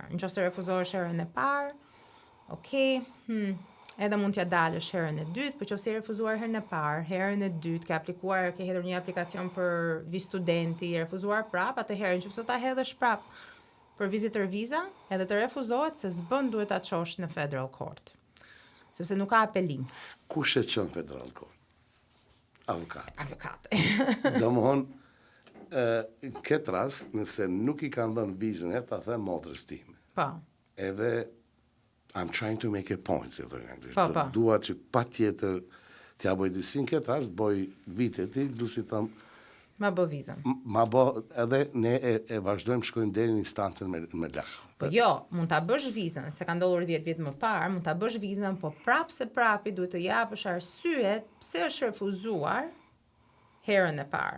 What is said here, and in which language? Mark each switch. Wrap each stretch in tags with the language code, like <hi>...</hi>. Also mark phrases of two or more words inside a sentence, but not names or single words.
<sq>Nëse refuzohesh herën e parë, okay, edhe mund t'ja dalësh herën e dytë, por nëse refuzuar herën e parë, herën e dytë, ke hedhur një aplikacion për vizë studenti, refuzuar prap, atëherë nëse ta hedhësh prap për</sq> <en>visitor visa,</en> <sq>edhe të refuzohet, se s'bën duhet ta çosh në Federal Court. Sepse nuk ka apelim. Kush e çon Federal Court? Avokat. Domthon, në këtë rast, nëse nuk i kanë dhënë vizën, ta them motrës time. Po.</sq> <en>Edhe I'm trying to make a point,</en> <sq>si thonë në anglisht. Po. Dua që patjetër t'ja bëj disi, në këtë rast bëj vitet, du si thëmë, ma bë vizën. Ma bë, edhe ne e vazhdojmë shkojmë deri në instancën me lakë. Po jo, mund ta bësh vizën, se ka ndodhur 10 vjet më parë, mund ta bësh vizën, po prapi duhet të japësh arsyet pse është refuzuar herën e parë.</sq>